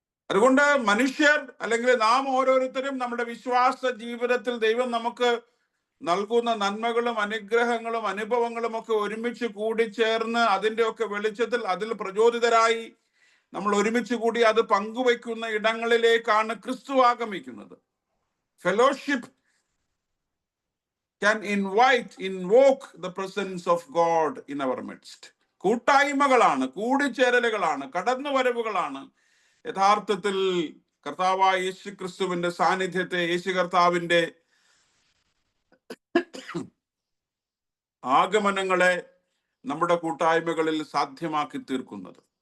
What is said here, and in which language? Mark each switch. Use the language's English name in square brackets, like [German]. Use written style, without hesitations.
[Malayalam] അതുകൊണ്ട് മനുഷ്യർ, അല്ലെങ്കിൽ നാം ഓരോരുത്തരും നമ്മുടെ വിശ്വാസ ജീവിതത്തിൽ ദൈവം നമുക്ക് നൽകുന്ന നന്മകളും അനുഗ്രഹങ്ങളും അനുഭവങ്ങളും ഒക്കെ ഒരുമിച്ച് കൂടിച്ചേർന്ന് അതിൻ്റെയൊക്കെ വെളിച്ചത്തിൽ അതിൽ പ്രചോദിതരായി നമ്മൾ ഒരുമിച്ച് കൂടി അത് പങ്കുവയ്ക്കുന്ന ഇടങ്ങളിലേക്കാണ് ക്രിസ്തു ആഗമിക്കുന്നത്. [English] Fellowship can invoke the presence of God in our midst. [Malayalam] കൂട്ടായ്മകളാണ്, കൂടിച്ചേരലുകളാണ്, കടന്നുവരവുകളാണ് യഥാർത്ഥത്തിൽ കർത്താവായ യേശു ക്രിസ്തുവിന്റെ സാന്നിധ്യത്തെ, യേശു കർത്താവിന്റെ ആഗമനങ്ങളെ നമ്മുടെ കൂട്ടായ്മകളിൽ സാധ്യമാക്കി തീർക്കുന്നത്.